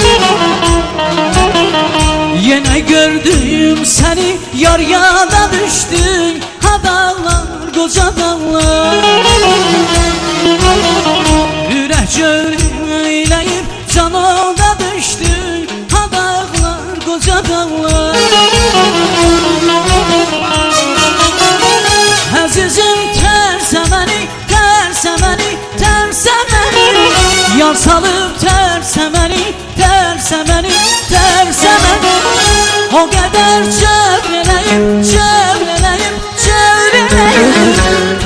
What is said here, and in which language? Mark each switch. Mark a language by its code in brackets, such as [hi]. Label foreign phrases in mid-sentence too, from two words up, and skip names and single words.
[tr] Yine gördüm seni, yar yana düştük, ha dağlar, koca dağlar. Ürək göreyleyip canoda düştük, ha dağlar, koca dağlar. [az] Əzizim tərsə məni, tərsə məni, tərsə məni. Yar salıb tərsə məni, tərsə məni, tərsə məni. O qədər cövr eləyib, cövr eləyib, cövr eləyib.